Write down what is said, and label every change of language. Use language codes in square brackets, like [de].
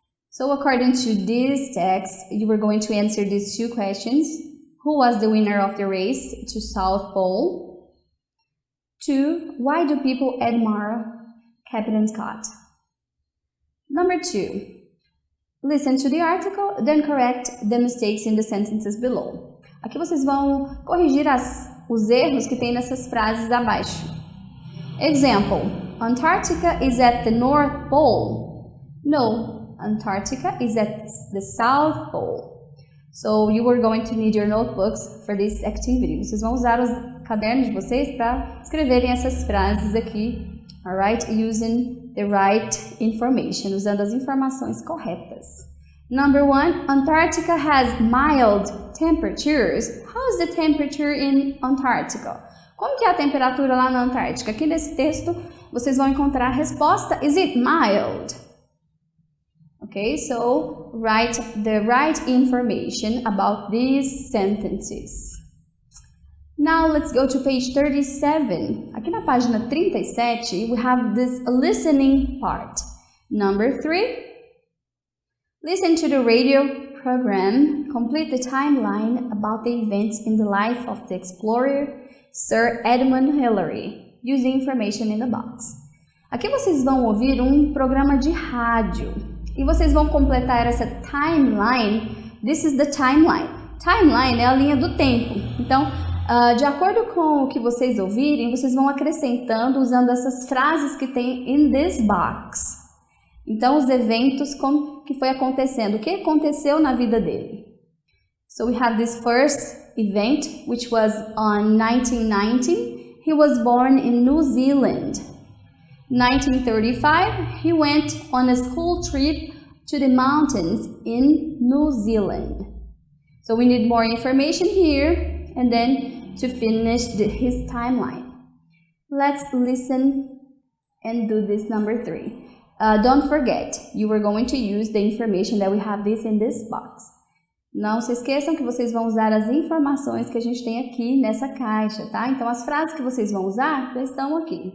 [en] So according to this text, you were going to answer these two questions. Who was the winner of the race to South Pole? 2. Why do people admire Captain Scott? Number 2. Listen to the article, then correct the mistakes in the sentences below. [pt] Aqui vocês vão corrigir os erros que tem nessas frases abaixo. [en] Example: Antarctica is at the North Pole. No, Antarctica is at the South Pole. So you are going to need your notebooks for this activity. [pt] Vocês vão usar os cadernos de vocês para escreverem essas frases aqui, alright? [en] Using the right information, [pt] usando as informações corretas. [en] Number 1, Antarctica has mild temperatures. How is the temperature in Antarctica? [pt] Como que é a temperatura lá na Antártica? Aqui nesse texto vocês vão encontrar a resposta. [en] Is it mild? Okay, so write the right information about these sentences. Now let's go to page 37. [pt] Aqui na página 37, [en] we have this listening part. Number 3, listen to the radio program. Complete the timeline about the events in the life of the explorer Sir Edmund Hillary. Use the information in the box. [pt] Aqui vocês vão ouvir um programa de rádio e vocês vão completar essa timeline. [en] This is the timeline. [pt] Timeline é a linha do tempo. Então, de acordo com o que vocês ouvirem, vocês vão acrescentando usando essas frases que tem [en] in this box. [pt] Então, os eventos que foi acontecendo, o que aconteceu na vida dele. [en] So we have this first event, which was on 1919. He was born in New Zealand. 1935, he went on a school trip to the mountains in New Zealand. So we need more information here, and then to finish his timeline. Let's listen and do this number 3. Don't forget, you are going to use the information that we have this in this box. [pt] Não se esqueçam que vocês vão usar as informações que a gente tem aqui nessa caixa, tá? Então, as frases que vocês vão usar já estão aqui.